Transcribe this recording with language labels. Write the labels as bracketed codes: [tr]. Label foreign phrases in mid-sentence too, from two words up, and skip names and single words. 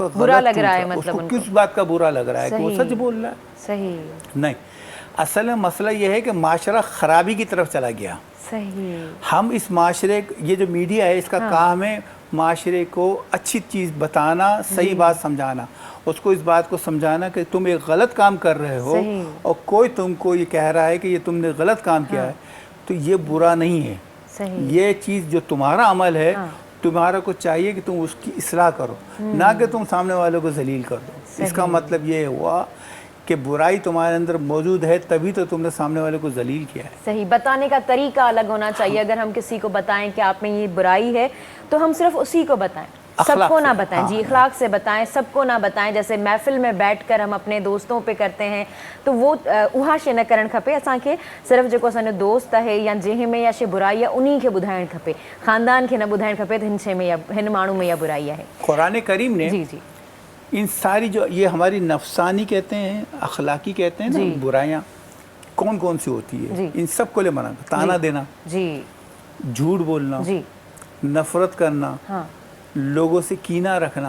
[ur] برا لگ رہا ہے, مطلب اس کو کس بات کا برا لگ رہا ہے کہ وہ سچ بول رہا ہے. सही نہیں، اصل میں مسئلہ یہ ہے کہ معاشرہ خرابی کی طرف چلا گیا. सही। ہم اس معاشرے، یہ جو میڈیا ہے اس کا کام ہے معاشرے کو اچھی چیز بتانا، صحیح بات سمجھانا, اس کو اس بات کو سمجھانا کہ تم ایک غلط کام کر رہے ہو اور کوئی تم کو یہ کہہ رہا ہے کہ یہ تم نے غلط کام کیا ہے تو یہ برا نہیں ہے، یہ چیز جو تمہارا عمل ہے تمہارا کو چاہیے کہ تم اس کی اصلاح کرو، نہ کہ تم سامنے والوں کو ذلیل کر دو۔ اس کا مطلب یہ ہوا کہ برائی تمہارے اندر موجود ہے تبھی تو تم نے سامنے والے کو ذلیل کیا ہے۔ صحیح، بتانے کا طریقہ الگ ہونا چاہیے۔ اگر ہم کسی کو بتائیں کہ آپ میں یہ برائی ہے تو ہم صرف اسی کو بتائیں، سب کو نہ بتائیں، جی اخلاق سے بتائیں، سب کو نہ بتائیں۔ جیسے محفل میں بیٹھ کر ہم اپنے دوستوں پہ کرتے ہیں تو وہ [sd] उहा शइ न करणु खपे। असांखे सिर्फ़ु जेको असांजो दोस्त आहे या जंहिं में या शइ बुराई आहे उन्ही खे ॿुधाइणु खपे, ख़ानदान खे न ॿुधाइणु खपे त हिन शइ में या हिन माण्हू में या बुराई आहे। [ur] قرآن کریم نے جی جی ان ساری جو یہ ہماری نفسانی کہتے ہیں، اخلاقی کہتے ہیں نا برائیاں کون کون سی ہوتی ہے، ان سب کو لے منع کرنا، تانا دینا، جی جھوٹ بولنا، جی نفرت کرنا، ہاں لوگوں سے کینہ رکھنا،